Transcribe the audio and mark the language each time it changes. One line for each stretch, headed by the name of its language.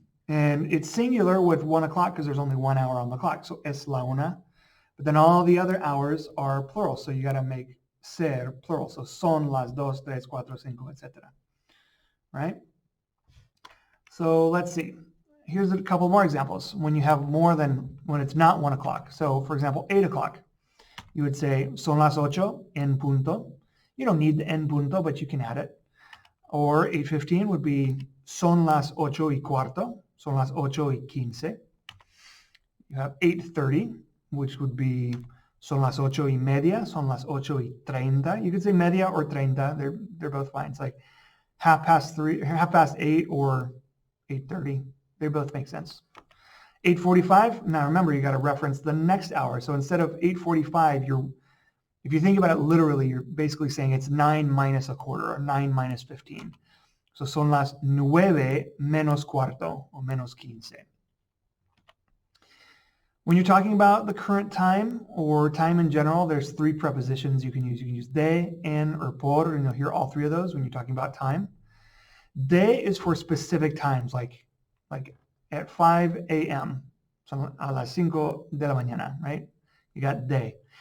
English: And it's singular with 1 o'clock because there's only 1 hour on the clock. So
Spanish: es la una.
English: But then all the other hours are plural. So you got to make ser plural.
Spanish: So son las dos, tres, cuatro, cinco, etc.
English: Right? So let's see. Here's a couple more examples. When you have more than, when it's not 1 o'clock. So for example, 8 o'clock. You would say
Spanish: son las ocho en punto.
English: You don't need the
Spanish: en punto,
English: but you can add it. Or 8:15 would be
Spanish: son las ocho y cuarto. Son las ocho y quince.
English: You have 8:30, which would be
Spanish: son las ocho y media, son las ocho y treinta.
English: You could say media or treinta. They're both fine. It's like 8:30, or 8:30. They both make sense. 8:45. Now remember, you got to reference the next hour. So instead of 8:45, if you think about it literally, you're basically saying it's 9 minus a quarter, or 9 minus 15.
Spanish: So son las 9 menos cuarto, or menos quince.
English: When you're talking about the current time or time in general, there's 3 prepositions you can use. You can use de, en, or por, and you'll hear all 3 of those when you're talking about time. De is for specific times, like at 5 a.m., so
Spanish: a las 5 de la mañana,
English: right? You got de.